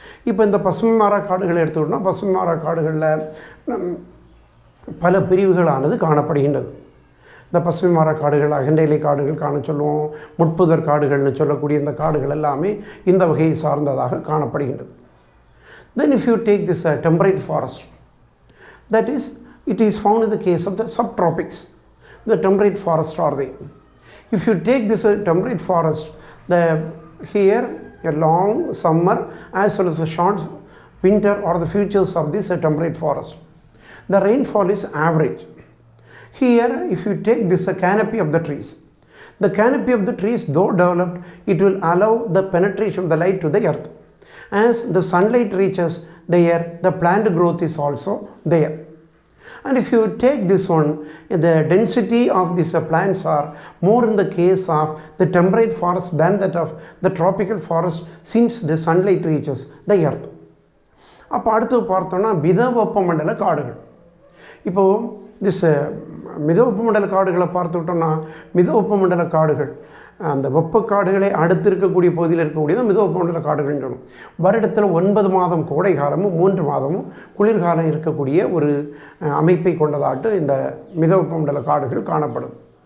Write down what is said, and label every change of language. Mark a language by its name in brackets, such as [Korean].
[Tamil] இப்போ இந்த பசுமை மாறா காடுகளை எடுத்துக்கிட்டோம்னா, பசுமை மாறா காடுகளில் பல பிரிவுகளானது காணப்படுகின்றது. இந்த பசுமை மர காடுகள், அகண்ட இலை காடுகள் காண சொல்லுவோம், முட்புதர் காடுகள்னு சொல்லக்கூடிய இந்த காடுகள் எல்லாமே இந்த வகையை சார்ந்ததாக காணப்படுகின்றது. [English] Then if you take this temperate forest, that is, it is found in the case of the subtropics. The temperate forests are there. If you take this temperate forest, here a long summer as well as a short winter are the features of this temperate forest. The rainfall is average. Here, if you take this canopy of the trees, the canopy of the trees, though developed, it will allow the penetration of the light to the earth. As the sunlight reaches the air, the plant growth is also there. And if you take this one, the density of these plants are more in the case of the temperate forest than that of the tropical forest, since the sunlight reaches the earth. [Tamil] அப்போ அடுத்து பார்த்தோன்னா மிதவெப்பமண்டல காடுகள். இப்போது this மிதவெப்பமண்டல காடுகளை பார்த்துக்கிட்டோம்னா, மிதவெப்பமண்டல காடுகள் அந்த வெப்பக்காடுகளை அடுத்து இருக்கக்கூடிய பகுதியில் இருக்கக்கூடியது மிதவெப்பமண்டல காடுகள்னு சொல்லணும். வருடத்தில் 9 மாதம் கோடை காலமும் 3 மாதமும் குளிர்காலம் இருக்கக்கூடிய ஒரு அமைப்பை கொண்டதாட்டு இந்த மிதவெப்பமண்டல காடுகள் காணப்படும்.